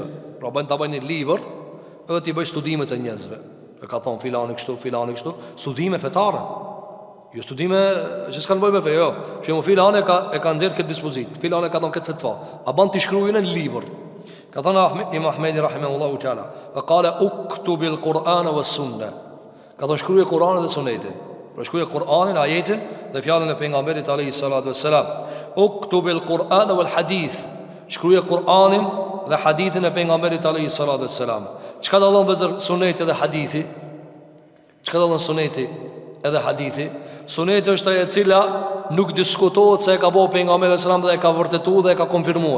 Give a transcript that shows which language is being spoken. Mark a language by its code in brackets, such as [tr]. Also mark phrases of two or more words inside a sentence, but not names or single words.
[sq] Pra bën ta bëjë një libër edhe të bëj studimet e njerëzve. E ka thonë filani kështu, studime fetare. Jo studime që s'kanë bëjë me fe, jo. Që më filani e ka nxjerrë këtë dispozit. Filani ka thonë këtë fetva. A bën të shkruajnë në libër. Ka thonë Imam Ahmedi [ar] رحمه الله تعالى فقال اكتبوا القرآن والسنة. [sq] Ka thonë shkruaj Kur'anin dhe Sunetin. Pra shkruaj Kur'anin, ajetin dhe fjalën e pejgamberit [ar] عليه الصلاة والسلام. اكتبوا القرآن والحديث. [sq] Shkruaj Kur'anin dhe hadithin e pejgamberit [ar] عليه الصلاة والسلام. [sq] Çka dallon vezër suneti dhe hadithi? Çka dallon suneti edhe hadithi? Suneti është ajo e cila nuk diskutohet se e ka bëu pejgamberi [ar] صلى الله عليه وسلم [sq] dhe e ka vërtetuar dhe e ka konfirmuar.